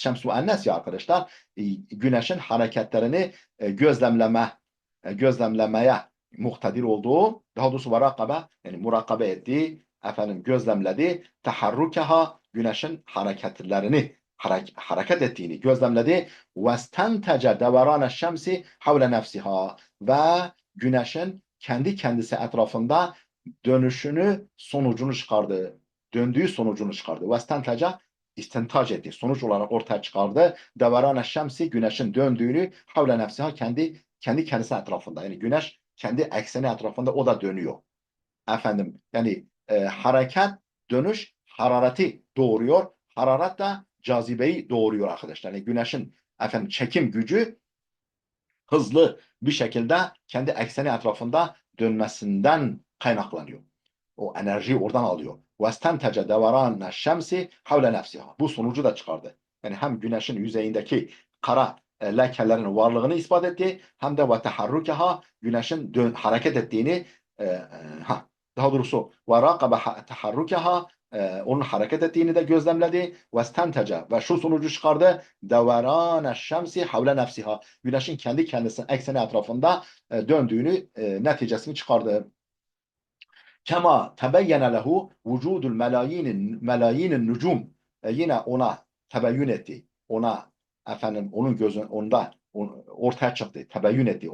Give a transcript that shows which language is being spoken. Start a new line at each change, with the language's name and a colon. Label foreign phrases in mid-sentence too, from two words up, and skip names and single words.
Turkish: Şems müennes ya arkadaşlar. Güneşin hareketlerini gözlemlemeye muhtadir olduğu, daha doğrusu varakabe yani murakabe etti, efendim gözlemledi. Teharrukeha, güneşin hareketlerini hareket ettiğini gözlemledi.
Arabic: وَاسْتَنْتَجَ دَوَرَانَ الشَّمْسِ حَوْلَ نَفْسِهَا,
Turkish: ve güneşin kendi kendisi etrafında sonucunu çıkardı. Döndüğü sonucunu çıkardı. وَاسْتَنْتَجَ istintac etti. Sonuç olarak ortaya çıkardı.
Arabic: دَوَرَانَ الشَّمْسِ,
Turkish: güneşin döndüğünü
Arabic: حَوْلَ نَفْسِهَا,
Turkish: kendi kendisi etrafında. Yani güneş kendi ekseni etrafında o da dönüyor. Efendim yani hareket, dönüş harareti doğuruyor. Hararet de cazibeyi doğuruyor arkadaşlar. Yani güneşin efendim çekim gücü hızlı bir şekilde kendi ekseni etrafında dönmesinden kaynaklanıyor. O enerjiyi oradan alıyor.
Arabic: وَاسْتَنْتَجَ دَوَرَانَ الشَّمْسِ حَوْلَ نَفْسِهَا.
Turkish: Bu sonucu da çıkardı. Yani hem güneşin yüzeyindeki kara lekelerin varlığını ispat etti, hem de وَتَحَرُّكَهَا, güneşin hareket ettiğini e, e, daha doğrusu
Arabic: وَرَاقَبَ تَحَرُّكَهَا,
Turkish: onun hareket ettiğini de gözlemledi. وَاسْتَنْتَجَ, ve şu sonucu çıkardı.
Arabic: دَوَرَانَ الشَّمْسِ حَوْلَ نَفْسِهَا,
Turkish: güneşin kendi kendisinin ekseni etrafında döndüğünü neticesini çıkardı.
Arabic: كما تبين له وجود ملايين النجوم,
Turkish: yine ona tebeyyün etti. Ona efendim onun onda ortaya çıktı, tebeyyün etti.